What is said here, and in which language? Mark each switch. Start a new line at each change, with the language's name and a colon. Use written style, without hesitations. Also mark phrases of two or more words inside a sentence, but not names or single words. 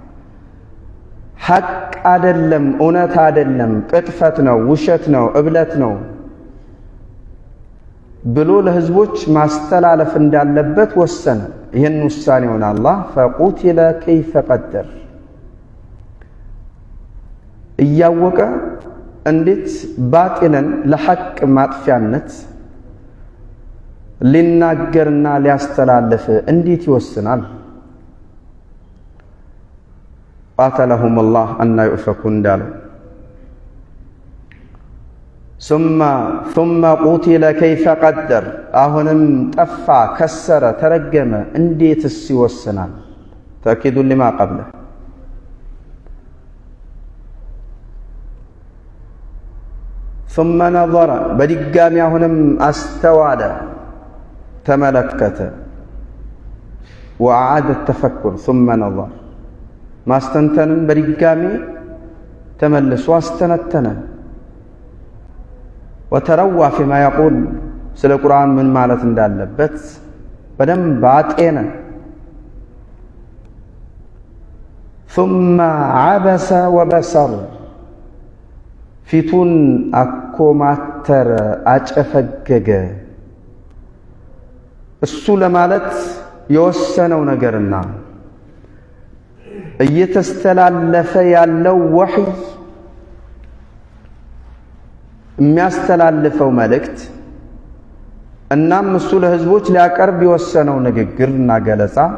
Amharic: አይደለም፣ እውነት አይደለም፣ ቅጥፈት ነው፣ ውሸት ነው፣ እብለት ነው ብሎ ለህዝቦች ማስተላለፍ እንዳለበት ወሰነ። ይህን ውሳኔውን አላህ
Arabic: فقتل كيف قدر
Amharic: እያወቀ እንዴት ባጢልን ለሐቅ ማጥፊያነት ሊናገርና ሊያስተላልፍ እንዴት ይወስናል?
Arabic: قاتلهم الله أنى يؤفكون
Amharic: እንዳለው
Arabic: ثم قتل كيف قدر
Amharic: አሁንም ጠፋ፣ ከሰረ፣ ተረገመ እንዴትስ ይወስናል?
Arabic: تأكيد لما قبله ثم نظر
Amharic: በድጋሚ አሁንም አስተዋለ፣ ተመለከተ።
Arabic: وأعاد التفكر ثم نظر
Amharic: ማስተንተንን በድጋሚ ተመልሶ አስተነተነ።
Arabic: وتروى فيما يقول
Amharic: ስለ ቁርአን ምን ማለት እንዳለበት በደንብ አጤነ።
Arabic: ثم عبس وبصر
Amharic: ፊቱን አኮማተረ፣ አጨፈገገ። እሱ ለማለት የወሰነው ነገርና እየተስተላለፈ ያለው ወሕይ የሚያስተላልፈው መልእክት እናም እሱ ለህዝቦች ሊያቀርብ የወሰነው ንግግርና ገለጻ